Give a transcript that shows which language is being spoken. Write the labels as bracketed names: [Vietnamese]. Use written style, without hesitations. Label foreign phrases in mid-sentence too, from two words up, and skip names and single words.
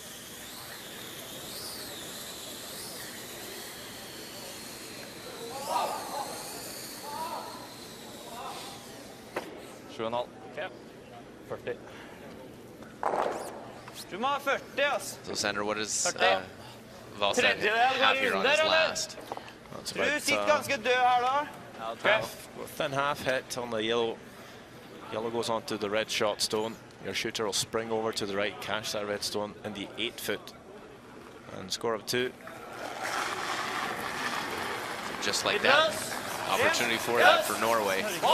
[English] Okay. 40. [Norwegian] Du må ha 40, altså. [English] So Sander, what does 40. Wallstad have here on his last? That's [Norwegian] Du sitter ganske død her da. [English] Okay. Thin half hit on the yellow. Yellow goes onto the red shot stone. Your shooter will spring over to the right, catch that red stone in the 8-foot, and score of 2. Just like that, opportunity for that for Norway.